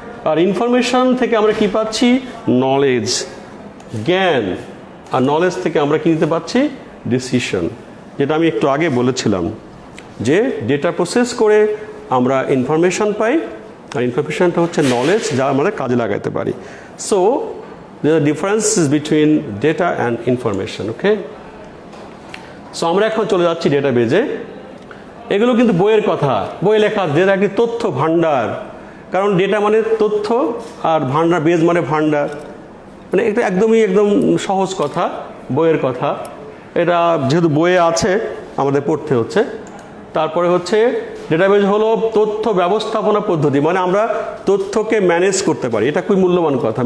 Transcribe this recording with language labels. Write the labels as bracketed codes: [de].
[bn] আর information থেকে আমরা কি পাচ্ছি, নলেজ, জ্ঞান। আর নলেজ থেকে আমরা কি দিতে পারছি, ডিসিশন, যেটা আমি একটু আগে বলেছিলাম যে ডেটা প্রসেস করে আমরা ইনফরমেশন পাই, আর ইনফরমেশনটা হচ্ছে নলেজ, যা আমরা কাজে লাগাতে পারি। [en] So there are differences between data and information. [bn] Okay, so আমরা এখন চলে যাচ্ছি ডেটাবেজে। এগুলো কিন্তু বইয়ের কথা, বই লেখা, ডেটা একটি তথ্য ভাণ্ডার। কারণ ডেটা মানে তথ্য, আর ভাণ্ডার, বেজ মানে ভাণ্ডার, মানে এটা একদম সহজ কথা, বইয়ের কথা। এটা যেহেতু বইয়ে আছে আমাদের পড়তে হচ্ছে। তারপরে হচ্ছে ডেটাবেজ হলো তথ্য ব্যবস্থাপনা পদ্ধতি, মানে আমরা তথ্যকে ম্যানেজ করতে পারি। এটা খুবই মূল্যবান কথা।